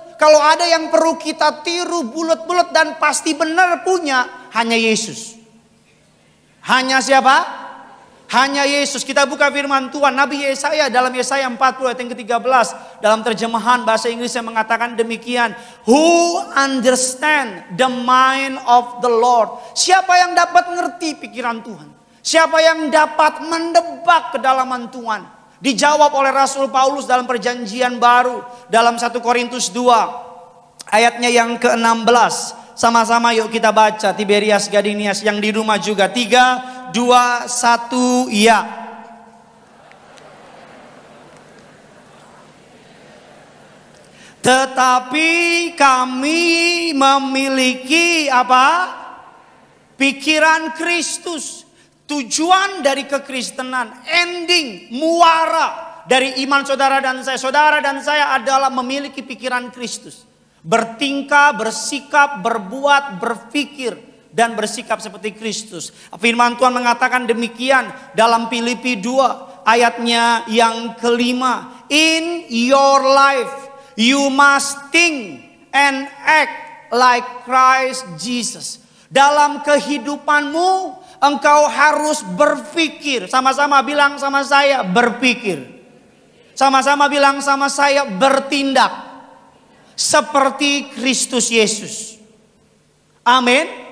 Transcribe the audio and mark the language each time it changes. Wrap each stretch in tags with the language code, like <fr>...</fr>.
<id>Kalau ada yang perlu kita tiru bulet-bulet dan pasti benar punya, hanya Yesus. Hanya siapa? Hanya Yesus. Kita buka firman Tuhan. Nabi Yesaya dalam Yesaya 40 ayat yang ke-13. Dalam terjemahan bahasa Inggris yang mengatakan demikian.</id> <en>Who understand the mind of the Lord?</en> <id>Siapa yang dapat ngerti pikiran Tuhan? Siapa yang dapat mendebak kedalaman Tuhan? Dijawab oleh Rasul Paulus dalam perjanjian baru. Dalam 1 Korintus 2 ayatnya yang ke-16. Sama-sama yuk kita baca. Tiberias Gadinias yang di rumah juga. 3, 2, 1 ya. Tetapi kami memiliki apa? Pikiran Kristus. Tujuan dari kekristenan, ending, muara dari iman saudara dan saya adalah memiliki pikiran Kristus. Bertingkah, bersikap, berbuat, berpikir dan bersikap seperti Kristus. Firman Tuhan mengatakan demikian dalam Filipi 2 ayatnya yang ke-5.</id> <en>In your life you must think and act like Christ Jesus.</en> <id>Dalam kehidupanmu engkau harus berpikir. Sama-sama bilang sama saya, berpikir. Sama-sama bilang sama saya, bertindak seperti Kristus Yesus. Amin.</id>